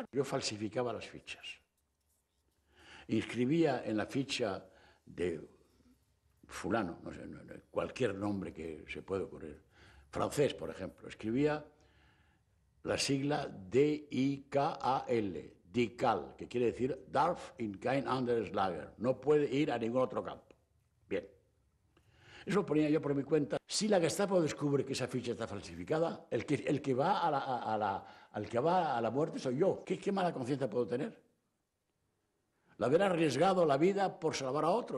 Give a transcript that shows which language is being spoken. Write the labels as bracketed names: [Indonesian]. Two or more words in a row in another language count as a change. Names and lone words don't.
[Spanish] Yo falsificaba las fichas. Inscribía en la ficha de fulano, no sé, cualquier nombre que se pueda ocurrir, francés, por ejemplo, escribía la sigla D-I-K-A-L, DICAL, que quiere decir [German] Darf in kein anderes Lager, [Spanish] no puede ir a ningún otro campo. Bien. Eso lo ponía yo por mi cuenta. Si la Gestapo descubre que esa ficha está falsificada, el que va a la muerte soy yo. ¿Qué mala conciencia puedo tener? La haber arriesgado la vida por salvar a otros.